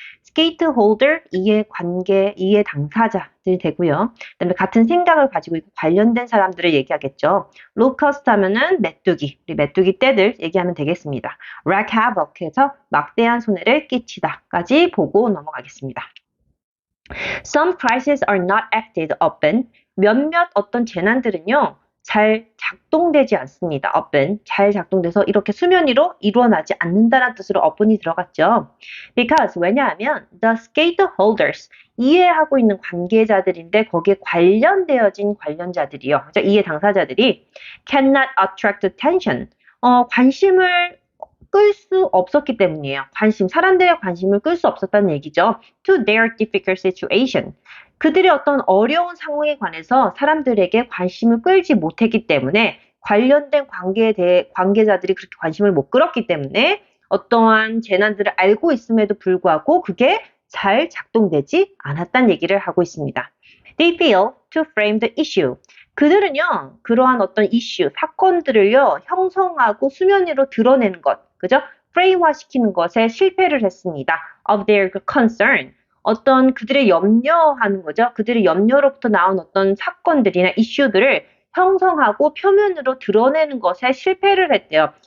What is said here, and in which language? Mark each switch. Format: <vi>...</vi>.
<ko>스케이트 홀더, 이해 당사자들이 되고요. 그다음에 같은 생각을 가지고 있고 관련된 사람들을 얘기하겠죠. 로커스트 하면은 메뚜기, 우리 메뚜기 떼들 얘기하면 되겠습니다.</ko> <en>wreak havoc</en> <ko>해서 막대한 손해를 끼치다까지 보고 넘어가겠습니다.</ko> <en>Some crises are not acted upon.</en> <ko>몇몇 어떤 재난들은요, 잘 작동되지 않습니다. upon, 잘 작동돼서 이렇게 수면 위로 일어나지 않는다는 뜻으로 upon이 들어갔죠. Because, 왜냐하면</ko> <en>the stakeholders,</en> <ko>이해하고 있는 관계자들인데 거기에 관련되어진 관련자들이요. 그죠? 이해 당사자들이</ko> <en>cannot attract attention,</en> <ko>관심을 끌 수 없었기 때문이에요. 사람들의 관심을 끌 수 없었다는 얘기죠.</ko> <en>To their difficult situation.</en> <ko>그들의 어떤 어려운 상황에 관해서 사람들에게 관심을 끌지 못했기 때문에 관련된 관계자들이 그렇게 관심을 못 끌었기 때문에 어떠한 재난들을 알고 있음에도 불구하고 그게 잘 작동되지 않았다는 얘기를 하고 있습니다.</ko> <en>They fail to frame the issue.</en> <ko>그들은요, 그러한 어떤 이슈, 사건들을요, 형성하고 수면 위로 드러내는 것, 그죠? 프레임화 시키는 것에 실패를 했습니다.</ko> <en>Of their concern.</en> <ko>어떤 그들의 염려하는 거죠. 그들의 염려로부터 나온 어떤 사건들이나 이슈들을 형성하고 표면으로 드러내는 것에 실패를 했대요.</ko>